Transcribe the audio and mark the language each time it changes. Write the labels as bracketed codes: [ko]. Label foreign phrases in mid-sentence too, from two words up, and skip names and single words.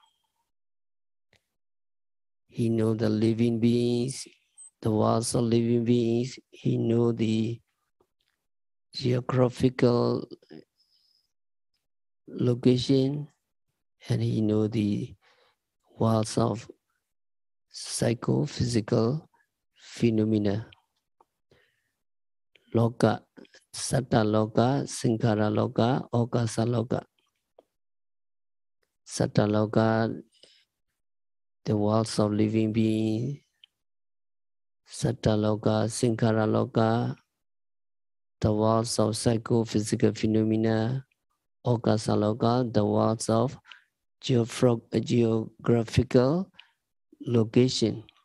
[en] He know the living beings, the worlds of living beings. He know the geographical location, and he know the worlds of psychophysical phenomena. [pi] Loka, Satta Loka, Sankhara Loka, Okasa Loka. Satta Loka, [en] the worlds of living beings. [pi] Satta Loka, Sankhara Loka, [en] the worlds of psychophysical phenomena. [pi] Okasa Loka, [en] the worlds of geographical location.